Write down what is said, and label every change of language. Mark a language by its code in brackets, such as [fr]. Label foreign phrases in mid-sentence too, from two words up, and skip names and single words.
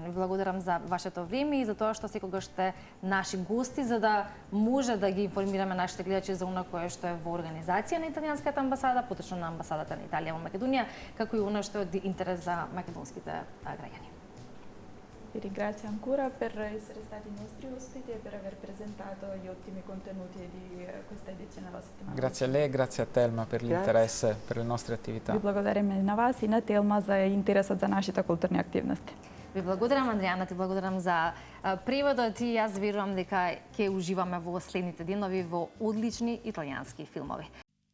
[mk] Ви благодарам за вашето време и за тоа што секогаш сте наши гости, за да може да ги информираме нашите гледачи за оно кое што е во организација на италијанската амбасада, поточно на амбасадата на Италија во Македонија, како и оно што е од интерес за македонските граѓани. [it] Vi ringrazio ancora per essere stati i nostri ospiti e per aver presentato gli ottimi contenuti di questa edizione della settimana. Grazie a lei e grazie a Telma per l'interesse per le nostre attività. [mk] Ви благодарим и на вас и на Телма за интересот за нашите културни активности. Ви благодарам, Андријана, ти благодарам за преводот и јас верувам дека ќе уживаме во следните денови во одлични италијански филмови.